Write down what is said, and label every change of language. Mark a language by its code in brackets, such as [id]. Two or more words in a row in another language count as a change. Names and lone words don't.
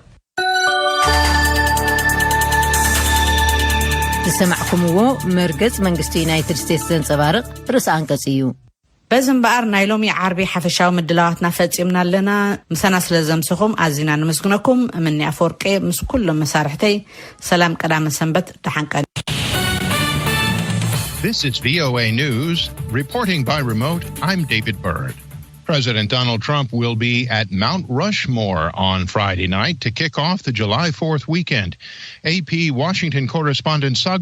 [ti] ዝሰማዕኩምዎ መርገጽ መንግስቲ ዩናይትድ ስቴትስ ዘንጸባርቕ ርእሰ አንቀጽ እዩ በዝምባር ናይ ሎሚ ዓርቢ ሓፈሻዊ ምድላዋትና ፈጺምና ኣለና ምሳና ስለ ዘምስኹም ኣዚና ንምስግነኩም እምኒ ኣፈወርቄ ምስ ኩሎም መሳርሕተይ ሰላም ቀዳመ ሰንበት ደሓንቀን [en] This is VOA News. Reporting by remote, I'm David Byrd. President Donald Trump will be at Mount Rushmore on Friday night to kick off the July 4th weekend. AP Washington correspondent Sagar